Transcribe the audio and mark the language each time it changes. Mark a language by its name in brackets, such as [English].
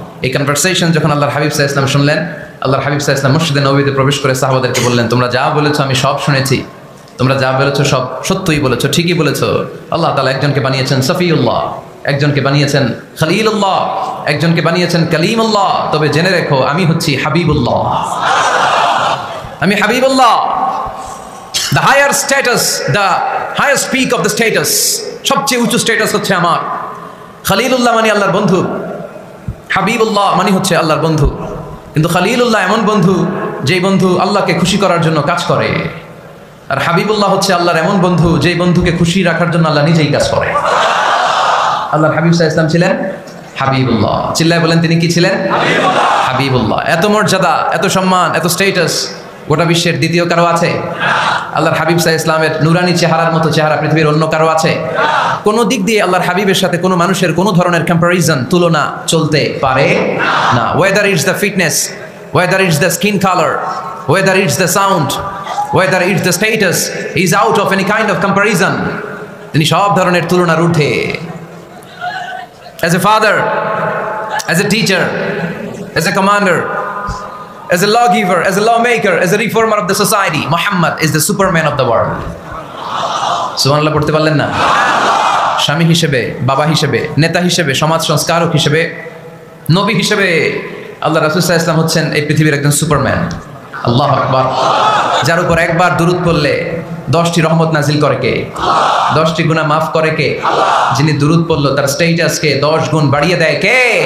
[Bangla] এই কনভারসেশন যখন আল্লাহর হাবিব সাল্লাল্লাহু আলাইহি ওয়াসাল্লাম শুনলেন, আল্লাহর হাবিব সাল্লাল্লাহু আলাইহি ওয়াসাল্লাম মসজিদে নববীতে প্রবেশ করে সাহাবাদেরকে বললেন, তোমরা যা বলেছো আমি সব শুনেছি, তোমরা যা বলেছো সব সত্যই বলেছো, ঠিকই বলেছো। আল্লাহ তাআলা একজনকে বানিয়েছেন সফিউল্লাহ, একজনকে বানিয়েছেন খলিলুল্লাহ, একজনকে বানিয়েছেন কালিমুল্লাহ। তবে জেনে রেখো আমি হচ্ছি হাবিবুল্লাহ, আমি Habibullah. [English] The higher status, the highest peak of the status, [Bangla] সবচেয়ে উঁচু স্ট্যাটাস হচ্ছে আমার। খলিলুল্লাহ মানে আল্লাহর বন্ধু, হাবিবুল্লাহ মানে হচ্ছে আল্লাহর বন্ধু। কিন্তু খলিলুল্লাহ এমন বন্ধু যেই বন্ধু আল্লাহকে খুশি করার জন্য কাজ করে, আর হাবিবুল্লাহ হচ্ছে আল্লাহর এমন বন্ধু যেই বন্ধুকে খুশি রাখার জন্য আল্লাহ নিজেই কাজ করে। আল্লাহর হাবিব সাল্লাল্লাহু আলাইহি ওয়াসাল্লাম ছিলেন হাবিবুল্লাহ। চিল্লায় বলেন, তিনি কি ছিলেন? হাবিবুল্লাহ। এত মর্যাদা, এত সম্মান, এত স্ট্যাটাস গোটা বিশ্বের দ্বিতীয় কারো আছে? আল্লাহর হাবিব সাল্লাল্লাহু আলাইহি ওয়াসাল্লামের নুরানি চেহারার মতো চেহারা পৃথিবীর অন্য কারো আছে? কোনো দিক দিয়ে আল্লাহর হাবিবের সাথে কোনো মানুষের কোনো ধরনের কম্প্যারিজন, তুলনা চলতে পারে না। [English] Whether it's the fitness, whether it's the skin colour, whether it's the sound, whether it's the status, he is out of any kind of comparison. [Bangla] তিনি সব ধরনের তুলনার ঊর্ধ্বে। [English] As a father, as a teacher, as a commander, as a lawgiver, as a lawmaker, as a reformer of the society, Muhammad is the superman of the world. [Bangla] সুবহানাল্লাহ পড়তে পারলেন না? স্বামী হিসেবে, বাবা হিসেবে, নেতা হিসেবে, সমাজ সংস্কারক হিসেবে, নবী হিসেবে আল্লাহ রাসূল সাল্লাল্লাহু আলাইহি ওয়াসাল্লাম হচ্ছেন এই পৃথিবীর একজন সুপারম্যান। আল্লাহু আকবার। যার উপর একবার দুরূদ পড়লে 10টি রহমত নাজিল করে কে? 10টি গুনাহ মাফ করে কে? যিনি দুরূদ পড়লো তার স্ট্যাটাসকে 10 গুণ বাড়িয়ে দেয় কে?